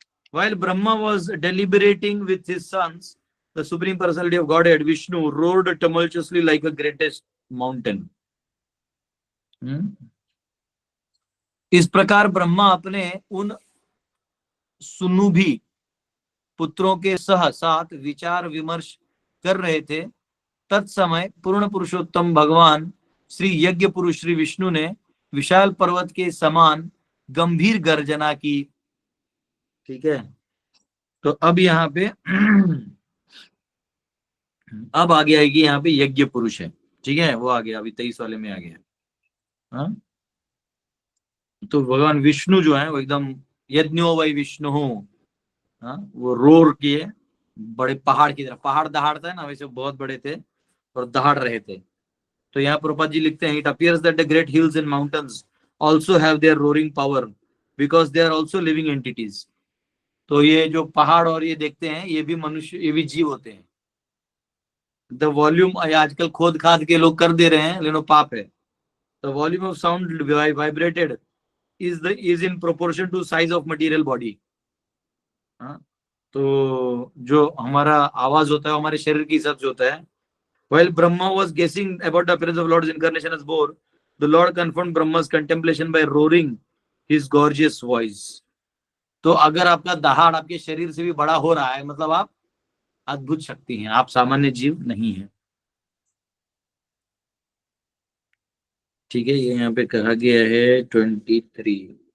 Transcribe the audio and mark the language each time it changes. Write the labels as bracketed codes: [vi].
[en] While Brahma was deliberating with his sons, the Supreme Personality of Godhead, Vishnu, roared tumultuously like a greatest mountain. [hi] इस प्रकार ब्रह्मा अपने उन सुनुभी पुत्रों के साथ विचार विमर्श कर रहे थे। तत्समय पूर्ण पुरुषोत्तम भगवान श्री यज्ञ पुरुष श्री विष्णु ने विशाल पर्वत के समान गंभीर गर्जना की। ठीक है, तो अब यहाँ पे अब आ गया है कि यहाँ पे यज्ञ पुरुष है। ठीक है, वो आ गया, अभी 23 वाले में आ गया। हाँ, तो भगवान विष्णु जो है वो एकदम [sa] यज्ञो वै विष्णु, [hi] वो रोर किए बड़े पहाड़ की तरह, पहाड़ दहाड़ता है ना, वैसे बहुत बड़े थे और दहाड़ रहे थे। तो यहाँ प्रभुपाद जी लिखते हैं, [en] It appears that the great hills and mountains also have their roaring power because they are also living entities. [hi] तो ये जो पहाड़ और ये देखते हैं, ये भी मनुष्य, ये भी जीव होते हैं। [en] the volume [hi] आजकल खोद खाद के लोग कर दे रहे हैं, लेकिन पाप है। [en] The volume of sound vibrated is in proportion to size of material body. [hi] तो जो हमारा आवाज होता है हमारे शरीर के हिसाब से होता है। [en] While Brahma was guessing about the appearance of Lord's incarnation as boar, the Lord confirmed Brahma's contemplation by roaring his gorgeous voice. [hi] तो अगर आपका दहाड़ आपके शरीर से भी बड़ा हो रहा है, मतलब आप अद्भुत शक्ति हैं, आप सामान्य जीव नहीं हैं। ठीक है, ये यहाँ पे कहा गया है 23।